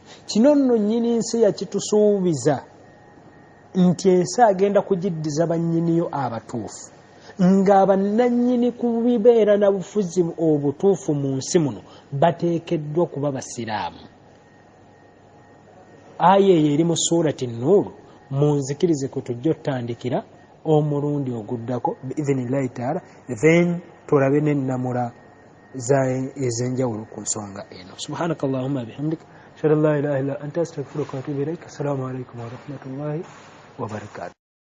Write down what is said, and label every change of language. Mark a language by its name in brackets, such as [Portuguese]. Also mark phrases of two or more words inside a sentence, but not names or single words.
[Ganda] Kino nno nnyini nsi yakitusuubiza nti ensi agenda kugiddiza bannyiniyo abatuufu, ng'abannannyini ku bibeera na bufuzi obutuufu mu nsi muno bateekeddwa kuba basiraamu. Aya eyo eri mu suurati Nuuru, munzikirize kwe tujja otutandikira omulundi oguddako [Arabic] بإذن الله تعالى, [Ganda] then tulabe n'ennamula ez'enjawulo ku nsonga eno. [Arabic] سبحانك اللهم بحمدك أشهد أن لا إله إلا أنت أستغفرك وأتوب إليك. السلام عليكم ورحمة الله وبركاته.